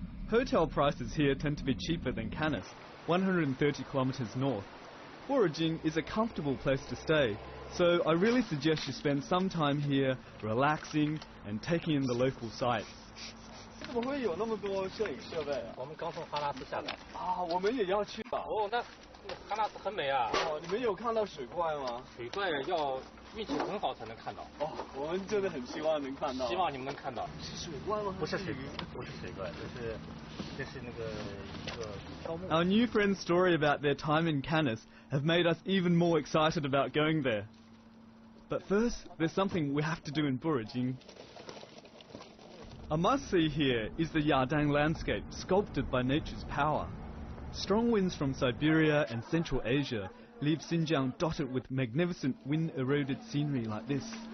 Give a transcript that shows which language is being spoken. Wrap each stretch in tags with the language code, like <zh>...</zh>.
<en>Hotel prices here tend to be cheaper than Canis, 130 kilometers north. Burajing is a comfortable place to stay, so I really suggest you spend some time here relaxing and taking in the local sights.</en> <zh>怎么会有那么多摄影设备啊？我们刚从哈拉斯下来。啊，我们也要去吧。哦，那哈拉斯很美啊。哦，你们有看到水怪吗？水怪要运气很好才能看到。哦，我们真的很希望能看到。希望你们能看到。是水怪吗？不是水怪，这是那个一个招募。</zh> <en>Our new friends' story about their time in Canis have made us even more excited about going there. But first, there's something we have to do in Burajing. A must-see here is the Yadang landscape, sculpted by nature's power. Strong winds from Siberia and Central Asia leave Xinjiang dotted with magnificent wind-eroded scenery like this.</en>